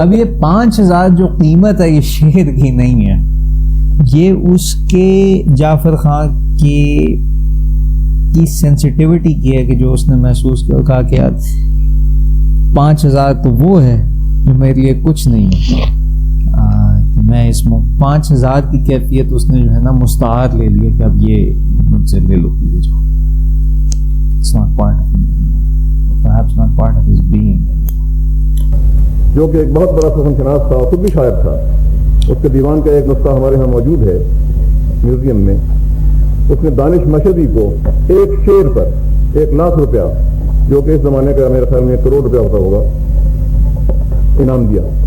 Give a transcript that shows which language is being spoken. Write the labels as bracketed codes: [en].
[ur] اب یہ 5000 جو قیمت ہے یہ شعر کی نہیں ہے, یہ اس کے جعفر خان کی سینسیٹیوٹی کی ہے کہ جو اس نے محسوس کہا کہ یار 5000 تو وہ ہے جو میرے لیے کچھ نہیں ہے, میں اس میں 5000 کی کیفیت اس نے جو ہے نا مستعار لے لیا کہ اب یہ مجھ سے لے لو, لے جاؤ. [en] It's not part of me anymore. Perhaps not part of his being anymore. [ur] جو کہ ایک بہت بڑا سخن شناس تھا, خود بھی شاعر تھا. اس کے دیوان کا ایک نسخہ ہمارے ہاں موجود ہے میوزیم میں. اس نے دانش مشہدی کو ایک شعر پر 1,00,000 روپیہ, جو کہ اس زمانے کا میرے خیال میں 1 کروڑ روپیہ ہوتا ہوگا, انعام دیا.